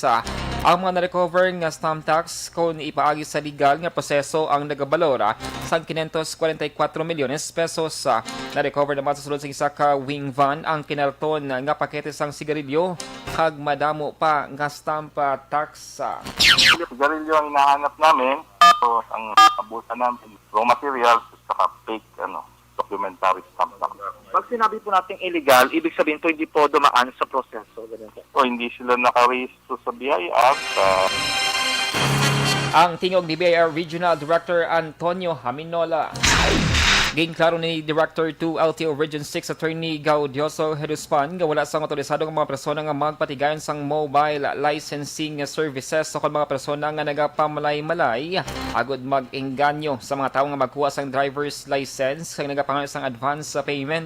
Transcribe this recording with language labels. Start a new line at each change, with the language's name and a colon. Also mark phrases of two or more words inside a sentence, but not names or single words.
Hiligaynon: Ang mga na-recover nga
English: stamp tax
Hiligaynon: kung ipaagi sa legal nga proseso ang nagabalora sang 544 milyones pesos. Na-recover naman sa sulod sa isa ka
English: wing van
Hiligaynon: ang kinalton nga pakete sang sigarilyo kag madamo pa nga
English: stamp tax.
Filipino: Sigarilyo ang hinahanap namin. So, ang abutan namin,
English: raw materials,
Filipino: saka fake,
English: documentary stamp tax.
Filipino: Pag sinabi po natin illegal, ibig sabihin po hindi po dumaan sa proseso. So, hindi sila naka-register sa BIR.
Hiligaynon: Ang tingog ni BIR Regional Director Antonio Haminola. Ginklaro ni Director 2 LTO Region 6 Attorney Gaudioso Heduspan nga wala sang otorisado nga mga persona nga magpatigayon sang
English: mobile licensing services
Hiligaynon: sa mga persona nga nagapamalay-malay agod mag-engganyo sa mga tao nga magkuha sang
English: driver's license
Hiligaynon: kag nagapangayo sang
English: advance payment.